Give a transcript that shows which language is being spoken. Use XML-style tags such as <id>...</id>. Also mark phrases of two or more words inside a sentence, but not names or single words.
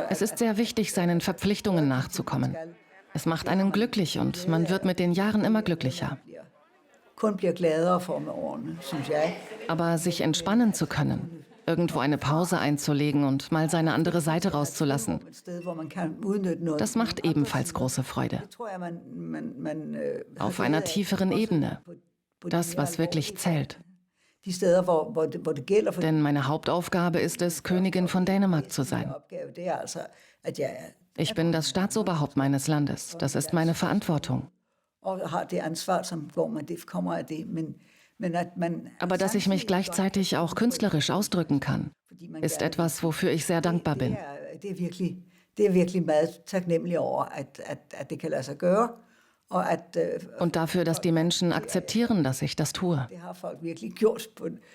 <de>Es ist sehr wichtig, seinen Verpflichtungen nachzukommen. Es macht einen glücklich und man wird mit den Jahren immer glücklicher.</de> <da>kun bliver gladere for med årene, synes jeg.</da> <de>Aber sich entspannen zu können, irgendwo eine Pause einzulegen und mal seine andere Seite rauszulassen,</de> <da>Et sted, hvor man kan udnytte noget.</da> <de>das macht ebenfalls große Freude.</de> <da>Det tror jeg, man</da> <de>Auf einer tieferen Ebene. Das, was wirklich zählt.</de> <da>De steder, hvor det gælder for</da> <de>Denn meine Hauptaufgabe ist es, Königin von Dänemark zu sein.</de> <da>opgave, det er altså, at jeg</da> <de>Ich bin das Staatsoberhaupt meines Landes. Das ist meine Verantwortung.</de> <da>og har det ansvar, som går man, det kommer af det, men at man...</da> <de>Aber dass ich mich gleichzeitig auch künstlerisch ausdrücken kann, ist etwas, wofür ich sehr dankbar bin.</de> <da>Det er virkelig meget taknemmelig over, at det kan lade sig gøre, og at</da> <de>Und dafür, dass die Menschen akzeptieren, dass ich das tue.</de> <da>det har folk virkelig gjort på en</da>